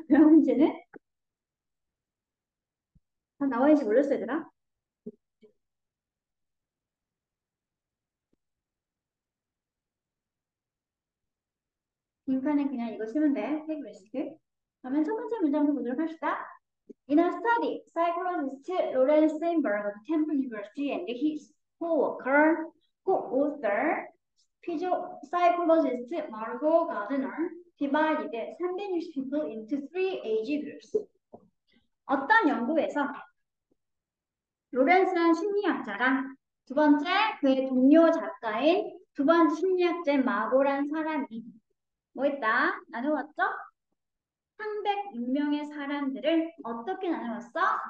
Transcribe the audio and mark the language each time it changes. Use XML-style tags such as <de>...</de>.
<ko>그럼 문제는 다 나와 있는지 몰랐어 얘들아. 빈칸에 그냥 이거 쓰면 돼. 테이크 리스크. 그러면 첫 번째 문장도 보도록 합시다.</ko> <en>In a study, psychologist Lawrence Steinberg of Temple University and his co-worker, co-author, psychologist Margot Gardner divided 360 people into three age groups.</en> <ko>어떤 연구에서 로렌스라는 심리학자랑 두 번째 그의 동료 작가인 두 번째 심리학자인 마고란 사람이 뭐 했다? 나누었죠? 306명의 사람들을 어떻게 나누었어?</ko>